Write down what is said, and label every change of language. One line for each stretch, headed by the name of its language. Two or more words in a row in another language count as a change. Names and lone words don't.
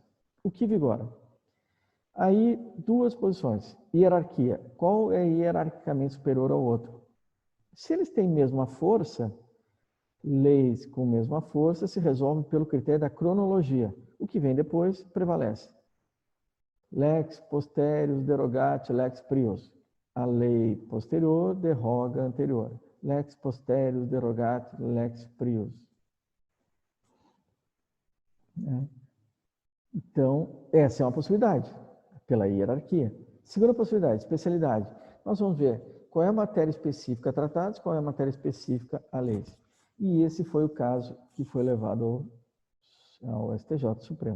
Portuguese: O que vigora? Aí, duas posições. Hierarquia. Qual é hierarquicamente superior ao outro? Se eles têm mesma força, leis com mesma força se resolvem pelo critério da cronologia. O que vem depois prevalece.
Latin: Lex posterius derogatio lex prius.
Portuguese: A lei posterior derroga a anterior.
Latin: Lex posterius derogatio lex prius.
Portuguese: Então, essa é uma possibilidade, pela hierarquia. Segunda possibilidade, especialidade. Nós vamos ver qual é a matéria específica a tratados, qual é a matéria específica a leis. E esse foi o caso que foi levado ao STJ Supremo.